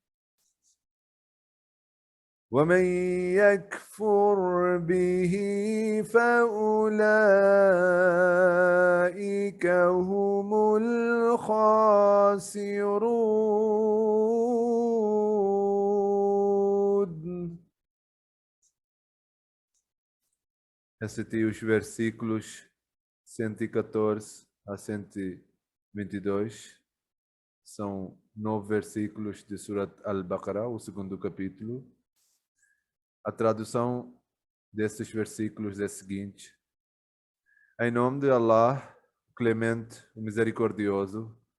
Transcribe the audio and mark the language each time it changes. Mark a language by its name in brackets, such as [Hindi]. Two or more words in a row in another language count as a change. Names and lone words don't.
[Arabic] ومن يكفر به فأولئك هم الخاسرون. [Portuguese] Recitei os versículos 114 a 122. São 9 versículos de Surat Al-Baqarah, o segundo capítulo. A tradução destes versículos é a seguinte: em nome de Allah, o Clemente, o Misericordioso.